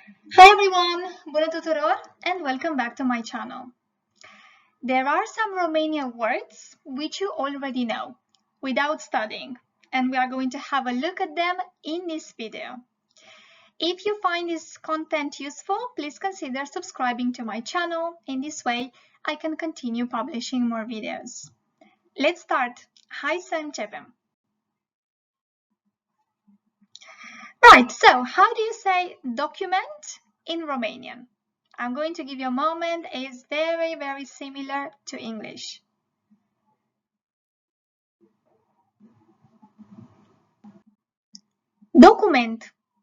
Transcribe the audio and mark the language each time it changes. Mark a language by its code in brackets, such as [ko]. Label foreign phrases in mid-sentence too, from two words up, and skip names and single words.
[en] Hi everyone, [ro] bună tuturor [en] and welcome back to my channel. There are some Romanian words which you already know without studying, and we are going to have a look at them in this video. If you find this content useful, please consider subscribing to my channel. In this way, I can continue publishing more videos. Let's start. [ro] Hai să începem. [en] Right, so how do you say document in Romanian? I'm going to give you a moment. It's very, very similar to English. Document.